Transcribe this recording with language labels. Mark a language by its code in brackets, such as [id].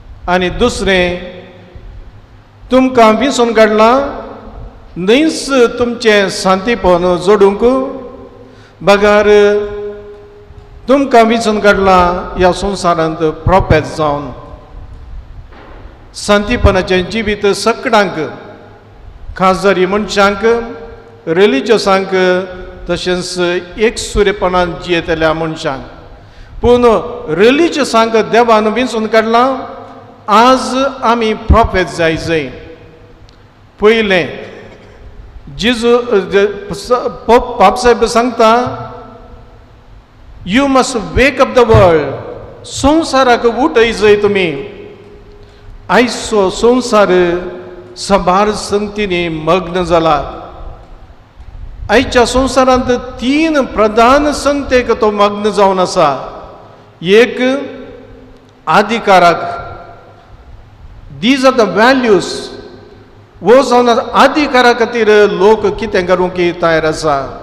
[gom] आनी दुसरें, तुमकां विसरून काडला न्हयच तुमचें शांतीपण जोडूंक, बगार तुमकां विसरून काडला ह्या संवसारांत प्रोफेट जावन शांतीपणाचें जिवीत सगळ्यांक, खासदारी मनशांक, रिलिजियसांक, तशेंच एकसुरेपणान जियेतल्या मनशांक. पूण रिलिजियसांक देवान विसरून काडला. आज आमी प्रोफेट जाय. पयलें जेजू पापसाहेब सांगता, [en] You must wake up the world. [gom] संवसाराक उठय जाय तुमी. आयचो संवसार सभार संगतींनी मग्न जाला. आयच्या संवसारांत 3 प्रधान संगतेक तो मग्न जावन आसा. एक, अधिकाराक. [en] These are the values. [gom] वो जावन अधिकारा खातीर लोक कितें करूंक तयार आसा.